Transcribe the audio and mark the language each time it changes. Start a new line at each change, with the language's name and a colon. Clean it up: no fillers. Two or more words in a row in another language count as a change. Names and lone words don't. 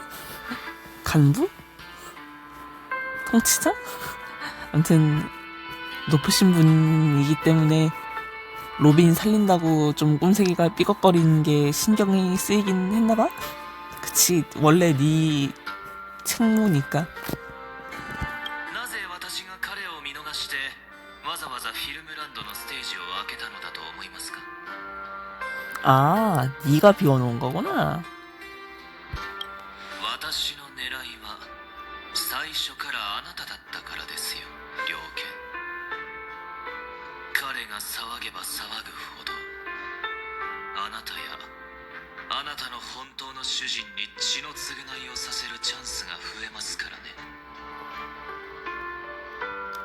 Korean: 간부? 통치자? 아무튼 높으신 분이기 때문에 로빈 살린다고 좀 꼼새기가 삐걱거리는 게 신경이 쓰이긴 했나봐? 그치, 원래 네 책무니까.
Japanese: なぜ私が彼を見逃してわざわざフィルムランドのステージを開けたのだと思いますか。
Korean: 아, 네가 비워놓은 거구나.
Japanese: 私の狙いは最初からあなただったからですよ、猟犬。彼が騒げば騒ぐほどあなたやあなたの本当の主人に血の償いをさせるチャンスが増えますからね。